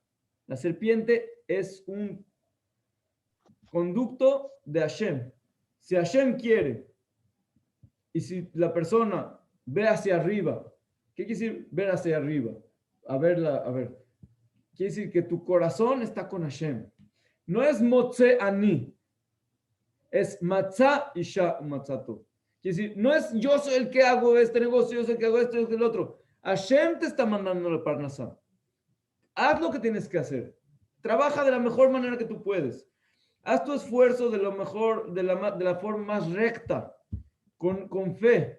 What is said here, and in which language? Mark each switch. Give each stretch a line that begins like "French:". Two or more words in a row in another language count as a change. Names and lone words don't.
Spanish: La serpiente es un conducto de Hashem. Si Hashem quiere y si la persona ve hacia arriba, ¿qué quiere decir ver hacia arriba? A ver. Quiere decir que tu corazón está con Hashem. No es
Hebrew: מוצא אני, es מצא אשה מצאתו.
Spanish: Quiere decir, no es yo soy el que hago este negocio, yo soy el que hago esto y el otro. Hashem te está mandando la parnasá. Haz lo que tienes que hacer. Trabaja de la mejor manera que tú puedes. Haz tu esfuerzo de lo mejor, de la forma más recta, con fe.